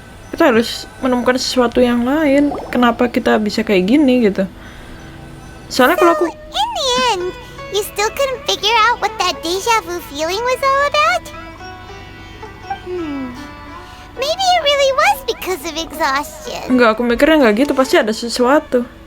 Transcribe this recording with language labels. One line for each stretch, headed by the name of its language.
Indonesian: Kita harus menemukan sesuatu yang lain. Kenapa kita bisa kayak gini gitu? Soalnya kalau aku
English: In the end, you still couldn't figure out what that deja vu feeling was all about? Maybe it really was because of exhaustion.
Indonesian: enggak, aku mikirnya nggak gitu, pasti ada sesuatu.